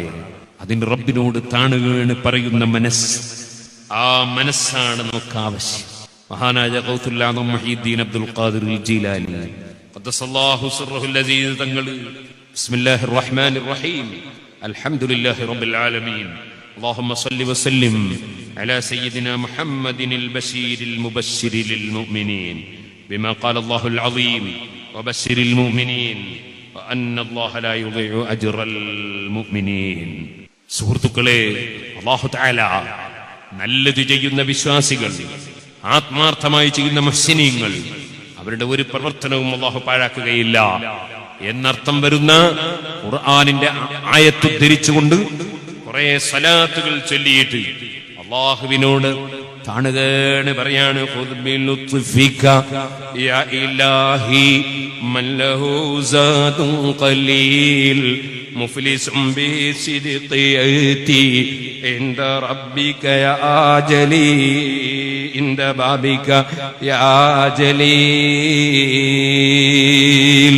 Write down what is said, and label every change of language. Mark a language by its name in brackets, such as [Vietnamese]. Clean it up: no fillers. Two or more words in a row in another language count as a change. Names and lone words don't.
[Malayalam] അതിന് റബ്ബിനോട് താണുകയാണ് പറയുന്ന മനസ്സ്, ആ മനസ്സാണ് നമുക്ക് ആവശ്യം. [Arabic] മഹാനായ ഗൗസുൽ ആദം മുഹീദ്ദീൻ അബ്ദുൽ ഖാദിർ ജീലാനി قدس الله سره العزيز തങ്ങൾ بسم الله الرحمن الرحيم الحمد لله رب العالمين اللهم صل وسلم على سيدنا محمد البشير المبشر للمؤمنين بما قال الله العظيم وبشر المؤمنين وأن الله لا يضيع أجر المؤمنين. [Malayalam] സുഹൃത്തുക്കളെ, [Arabic] الله تعالى [Malayalam] നല്ലത് ചെയ്യുന്ന വിശ്വാസികൾ, ആത്മാർത്ഥമായി ചെയ്യുന്ന മുഹ്സിനീങ്ങൾ, അവരുടെ ഒരു പ്രവർത്തനവും അല്ലാഹു പാഴാക്കുകയില്ല. എന്നർത്ഥം വരുന്ന ഖുർആനിന്റെ ആയത്ത് ഉദ്ധരിച്ചുകൊണ്ട് കുറെ സലാത്തുകൾ ചൊല്ലിയിട്ട് അല്ലാഹുവിനോട് താണുകേണ് പറയാണ് [Arabic] خذ بلطفك يا إلهي من له زاد قليل مفلس بصدق نية عند ربك يا جليل عند بابك يا جليل.